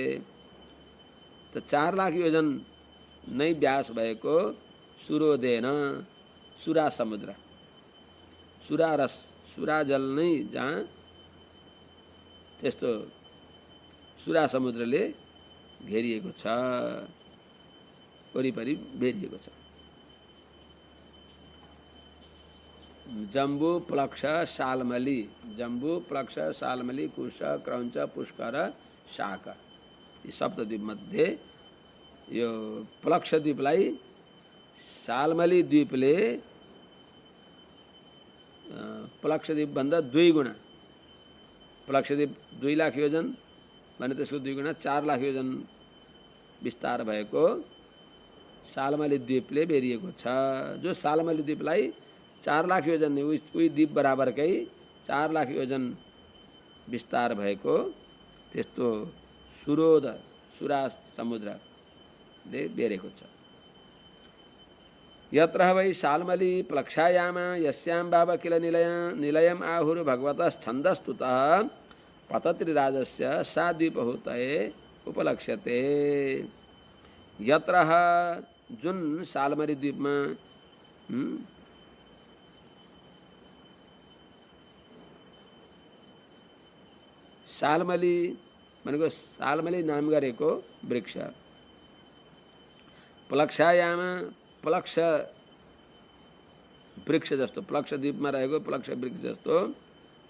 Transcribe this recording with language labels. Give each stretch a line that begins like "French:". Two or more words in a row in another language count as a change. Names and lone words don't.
Nepali: त 4 लाख योजन नै व्यास भएको सूर्योदेन, सुरा समुद्र, सुरा रस, सुरा जल नै जहाँ त्यस्तो सुरा समुद्रले घेरिएको छ, वरिपरि बेरिएको छ। जम्बू, प्लक्ष, सालमली, जम्बू, प्लक्ष, सालमली, कुश, क्रौञ्च, पुष्कर, शाक यी सप्तद्वीप मध्ये यो प्लक्षद्वीपलाई सालमली द्वीपले प्लक्षद्वीप भन्दा 2 गुणा, प्लक्षद्वीप 2 लाख योजन भने त्यसको 2 गुणा 4 लाख योजन विस्तार भएको सालमली द्वीपले बेरिएको छ। जो सालमली द्वीपलाई 4 लाख योजन उही द्वीप बराबरकै 4 लाख योजन विस्तार भएको त्यस्तो सुरा समुद्रले बेरेको छ।
Sanskrit: यत्र वै सालमली प्लक्षायाम यस्यां भाव किल निलयम आहुर भगवतश्छन्दस्तुतः पतत्रिराजस्य सा द्वीपहुतये उपलक्ष्यते।
Nepali: यत्र जुन सालमली द्वीपमा सालमली भनेको सालमली नाम गरेको वृक्ष, प्लक्षायाम प्लक्ष वृक्ष जस्तो, प्लक्ष द्वीपमा रहेको प्लक्ष वृक्ष जस्तो